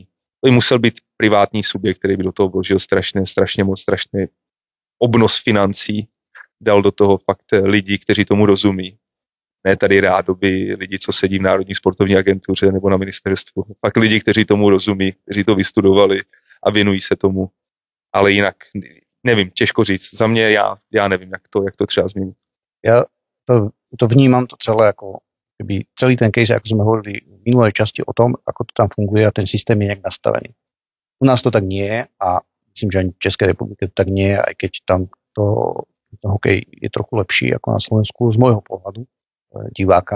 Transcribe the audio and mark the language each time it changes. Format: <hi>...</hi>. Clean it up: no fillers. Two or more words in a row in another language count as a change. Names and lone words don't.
<cs>To by musel být privátní subjekt, který by do toho vložil strašně moc obnos financí, dal do toho fakt lidi, kteří tomu rozumí. Ne tady rádoby lidi, co sedí v Národní sportovní agentuře nebo na ministerstvu. Pak lidi, kteří tomu rozumí, kteří to vystudovali a věnují se tomu. Ale jinak, nevím, těžko říct. Za mě já nevím, jak to třeba změnit.</cs> <sk>Ja to vnímam to celé ako keby celý ten case, ako sme hovorili v minulej časti o tom, ako to tam funguje a ten systém je nejak nastavený. U nás to tak nie je a myslím, že ani v Českej republike to tak nie je, aj keď tam ten hokej je trochu lepší ako na Slovensku z môjho pohľadu diváka.</sk>